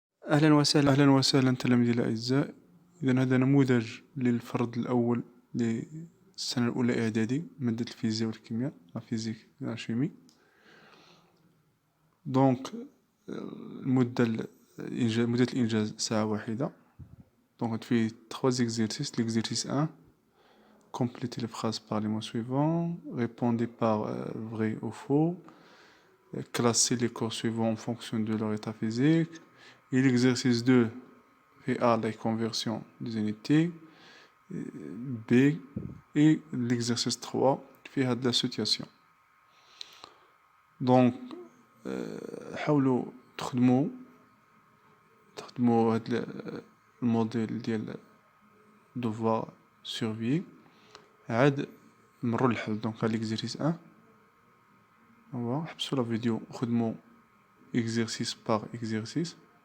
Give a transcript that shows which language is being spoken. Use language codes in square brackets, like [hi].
[ar] أهلا وسهلا تلاميذي الأعزاء. إذا هذا نموذج للفرد الأول للسنة الأولى إعدادي مادة الفيزياء والكيمياء [fr] لا فيزيك لا شيمي. [ar] دونك مدة الإنجاز ساعة واحدة. دونك فيه 3 exercices. [fr] L'exercice 1: complétez les phrases par les mots suivants, répondez par vrai ou faux, classez les corps suivants en fonction de leur état physique. Et l'exercice 2 fait A, la conversion des unités, B, et l'exercice 3 fait de la situation. [ar] Donc حاولوا تخدموا هاد الموديل ديال [fr] devoir survie [ar] عاد مروا للحل. دونك هاد l'exercice 1 هو حبسوا لا فيديو وخدموا [fr] exercice par exercice.